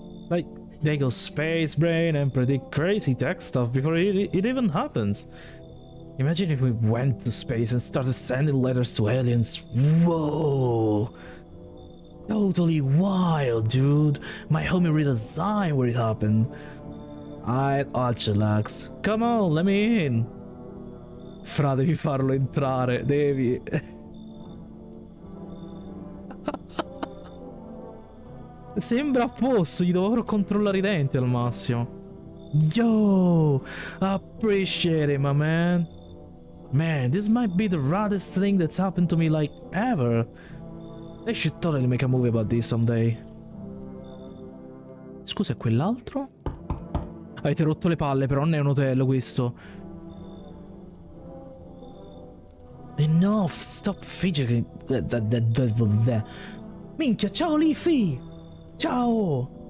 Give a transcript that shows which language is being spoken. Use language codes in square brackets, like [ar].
[en] Like, they go space brain and predict crazy tech stuff before it even happens. Imagine if we went to space and started sending letters to aliens. Whoa! Totally wild, dude. My homie read a sign where it happened. I'll chillax. Come on, let me in. [it] Fra, devi farlo entrare, devi. Sembra a posto, gli dovrò controllare i denti al massimo. [en] Yo, appreciate it, my man. Man, this might be the raddest thing that's happened to me like ever. They should totally make a movie about this someday. [it] Scusa, è quell'altro? Avete rotto le palle, però non è un hotel questo. [en] Enough, stop fidgeting. [it] Minchia, ciao Leafy! Ciao!